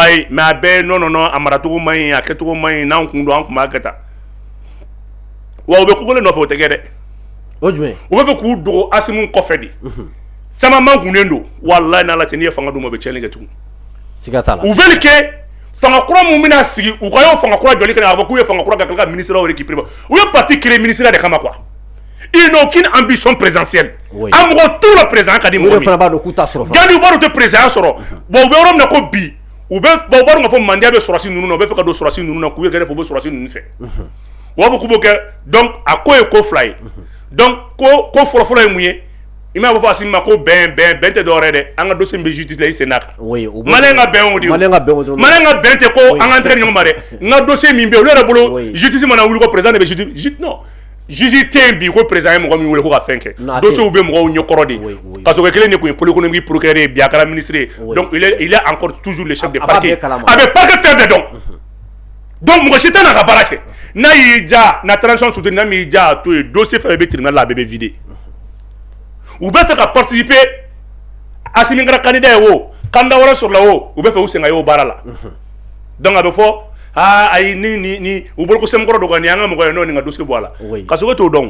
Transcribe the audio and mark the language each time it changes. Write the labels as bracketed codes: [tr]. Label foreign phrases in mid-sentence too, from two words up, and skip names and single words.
[bm] wayi mais a bɛɛ non a maracogo man ɲi a kɛcogo man ɲi n'an kun don an kun b'a kɛ tan wa u bɛ ko kelen nɔfɛ o tɛ kɛ dɛ o jumɛn u bɛ fɛ k'u dogo Asimu kɔfɛ de caman man kunnen don walayi n'Ala cɛ n'i ye fanga d'u ma u bɛ tiɲɛni kɛ tugun siga t'a la u [fr] veulent que [bm] fanga kura mun bɛna sigi u ka y'o fanga kura jɔli kɛ k'a fɔ k'u ye fanga kura ka tila ka [fr] ministère récupérer [bm] u ye [fr] parti créer [bm] ministère de kama quoi [fr] ils n'ont aucune ambition présidentielle [bm] a mɔgɔ t'u la président ka di mɔgɔ min fana b'a dɔn k'u t'a sɔrɔ Gandhi u b'a dɔn u tɛ président sɔrɔ bon u bɛ yɔrɔ min na ko bi u b'a dɔn k'a fɔ Mandiya bɛ sɔrɔsi ninnu na u bɛ fɛ ka don sɔrɔsi ninnu na k'u ye kɛrɛfɛ u bɛ sɔrɔsi ninnu fɛ u b'a fɔ k'u b'o kɛ donc a ko ye ko fila ye donc ko fɔlɔfɔlɔ ye mun ye i m'a fɔ Asimu ma ko bɛn tɛ dɔwɛrɛ dɛ an ka dossier bɛ justice la i sen n'a kan maliyɛn ka bɛn o de ye maliyɛn ka bɛn tɛ ko an ka tɛgɛ ɲɔgɔn ma dɛ n ka dossier min bɛ yen olu yɛrɛ bolo justice mana wuli ko président de bɛ justice non juge tɛ yen bi ko président ye mɔgɔ min wele ko ka fɛn kɛ dossiers bɛ mɔgɔw ɲɛkɔrɔ de [fr] parce que [bm] kelen de kun ye [fr] pôle économique procureur [bm] ye bi a kɛra ministre ye donc [fr] il est encore toujours le chef de parquet [bm] a bɛ parquet fɛn bɛɛ dɔn donc mɔgɔ si tɛ n'a ka baara kɛ n'a y'i ja na [fr] transition soutenue [bm] n'a m'i ja a to yen dossier fɛn bɛ tribunal la a bɛɛ bɛ vider u bɛ fɛ ka participer Asimu kɛra candidat ye o candidat wɛrɛ sɔrɔla o u bɛ fɛ u sen ka ye o baara la donc a bɛ fɔ ayi ni u bolo ko sɛmukɔrɔ dɔ kan nin an ka mɔgɔ ye n'o nin ka dossier bɔ a la ka sɔrɔ t'o dɔn